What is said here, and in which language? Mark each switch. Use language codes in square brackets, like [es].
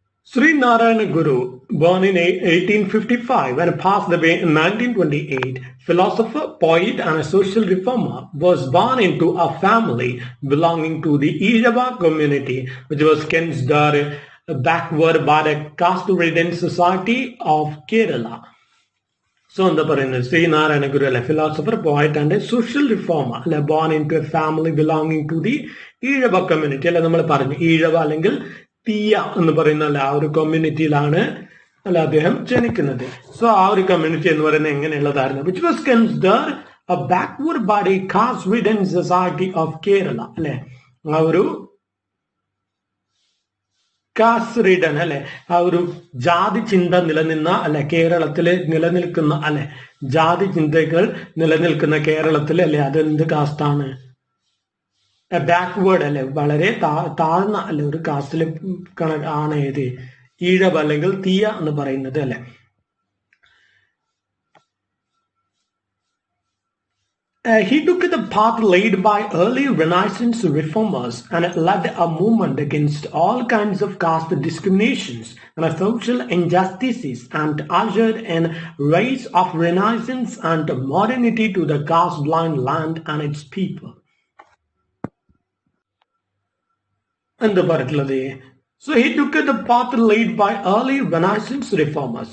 [en] Sri Narayana Guru, born in 1855 and passed away in 1928, philosopher, poet and a social reformer, was born into a family belonging to the Ijava community, which was considered backward by the caste-ridden society of Kerala. So [ml] എന്താ പറയുന്നത്? [en] ശ്രീ നാരായണ ഗുരു അല്ലെ philosopher, poet and social reformer അല്ലെ, born in to a family belonging to the Ezhava community അല്ലെ. [ml] നമ്മൾ പറഞ്ഞു ഈഴവ അല്ലെങ്കിൽ തീയ എന്ന് പറയുന്ന അല്ല ആ ഒരു കമ്മ്യൂണിറ്റിയിലാണ് അല്ല അദ്ദേഹം ജനിക്കുന്നത്. [en] so [ml] ആ ഒരു കമ്മ്യൂണിറ്റി എന്ന് പറയുന്നത് എങ്ങനെയുള്ളതായിരുന്നു? [en] Which was considered a backward by the caste ridden society of Kerala അല്ലെ. [ml] ആ ഒരു കാസ്റ്റ് റിഡൻ അല്ലെ ആ ഒരു ജാതി ചിന്ത നിലനിന്ന അല്ലെ കേരളത്തില് നിലനിൽക്കുന്ന അല്ലെ ജാതി ചിന്തകൾ നിലനിൽക്കുന്ന കേരളത്തിൽ അല്ലെ അതെന്ത് കാസ്റ്റാണ്? ബാക്ക്വേർഡ് അല്ലെ വളരെ താഴ്ന്ന അല്ലെ ഒരു കാസ്റ്റില് ആണ് ഏത് ഈഴവ അല്ലെങ്കിൽ തീയ എന്ന് പറയുന്നത് അല്ലെ. [en] He took the path laid by early Renaissance reformers and led a movement against all kinds of caste discriminations and social injustices and ushered in rise of Renaissance and modernity to the caste-blind land and its people. [ml] എന്താ പറഞ്ഞിട്ടുള്ളത്? [en] So he took the path lead by early renaissance reformers.